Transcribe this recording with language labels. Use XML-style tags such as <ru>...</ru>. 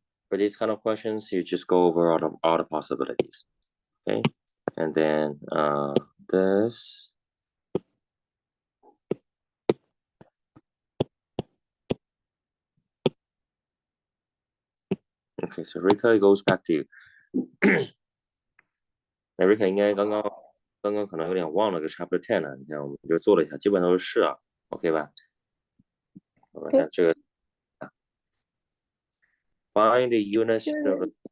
<en>For these kind of questions, you just go over all the possibilities. Okay, and then this Okay, so Rika goes back to you.</en> <zh>那 Rika 应该刚刚可能有点忘了个 Chapter 10呢，你看我们就做了一下，基本都是啊 ，OK 吧？</zh> <en>那这个 Find the units of</en>